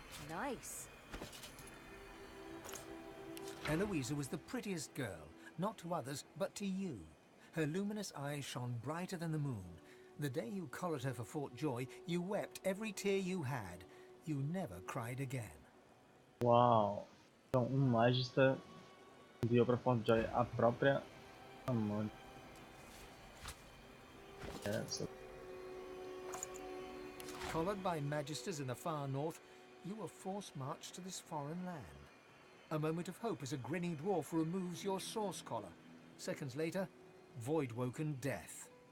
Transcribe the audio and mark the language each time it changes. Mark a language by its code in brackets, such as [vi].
[en] Nice. Eloisa was the prettiest girl, not to others, but to you. Her luminous eyes shone brighter than the moon. The day you collared her for Fort Joy, you wept every tear you had. You never cried again. Uau! [pt] Então, magista enviou para Fort Joy a própria amante. Essa. [en] Collared by magisters in the far north, you were forced marched to this foreign land. A moment of hope as a grinning dwarf removes your source collar. Seconds later, void-woken death.